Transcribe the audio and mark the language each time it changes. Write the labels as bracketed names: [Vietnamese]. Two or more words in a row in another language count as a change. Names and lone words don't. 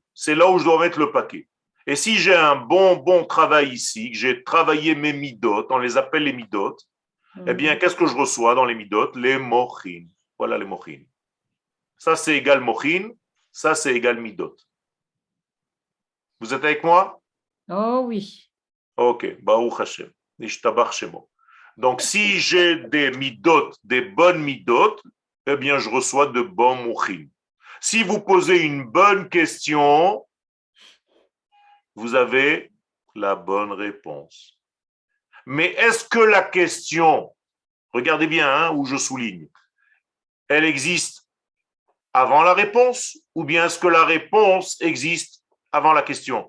[French] C'est là où je dois mettre le paquet. Et si j'ai un bon travail ici, que j'ai travaillé mes midot, on les appelle les midot, eh bien, qu'est-ce que je reçois dans les midot? Les mochin. Voilà les mochin. Ça, c'est égal mochin. Ça, c'est égal midot. Vous êtes avec moi? Oh oui. [Hebrew] Ok. ברוך השם. ישתבח שמו. [French] Donc, si j'ai des midot, des bonnes midot, eh bien, je reçois de bons mochin. Si vous posez une bonne question, vous avez la bonne réponse. Mais est-ce que la question, regardez bien où je souligne, elle existe avant la réponse ou bien est-ce que la réponse existe avant la question?